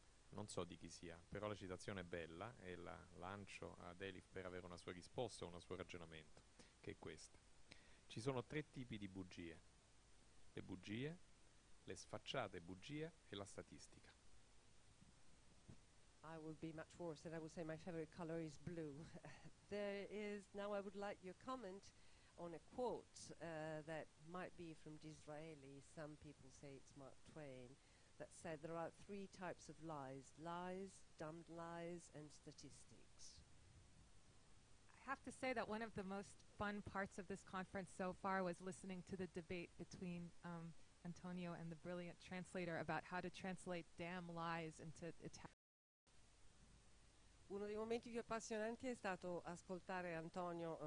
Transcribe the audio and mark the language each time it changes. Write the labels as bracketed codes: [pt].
[it] Non so di chi sia, però la citazione è bella e la lancio ad Elif per avere una sua risposta o un suo ragionamento, che è questa. Ci sono 3 tipi di bugie: le bugie, le sfacciate bugie e la statistica. [en] I will be much worse, and I will say my favorite color is blue. Now I would like your comment on a quote that might be from Disraeli. Some people say it's Mark Twain, that said there are 3 types of lies: lies, dumb lies, and statistics. I have to say that one of the most fun parts of this conference so far was listening to the debate between Antonio and the brilliant translator about how to translate damn lies into Italian. [it] Uno dei momenti più appassionanti è stato ascoltare Antonio